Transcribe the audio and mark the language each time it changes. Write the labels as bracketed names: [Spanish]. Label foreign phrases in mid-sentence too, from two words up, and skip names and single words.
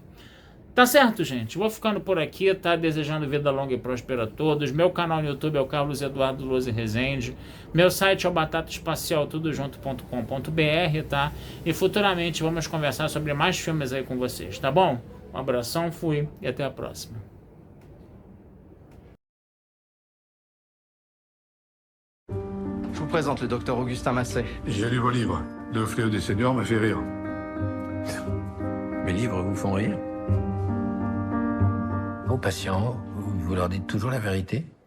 [Portuguese] Tá certo, gente? Vou ficando por aqui, tá? Desejando vida longa e próspera a todos. Meu canal no YouTube é o Carlos Eduardo Lousa Rezende. Meu site é o batataespacialtudojunto.com.br, tá? E futuramente vamos conversar sobre mais filmes aí com vocês, tá bom? Um abração, fui e até a próxima. [French] Je vous présente le docteur Augustin Massé. J'ai lu vos livres. Le fléau des seniors m'a fait rire. Mes livres vous font rire? Vos patients, vous leur dites toujours la vérité?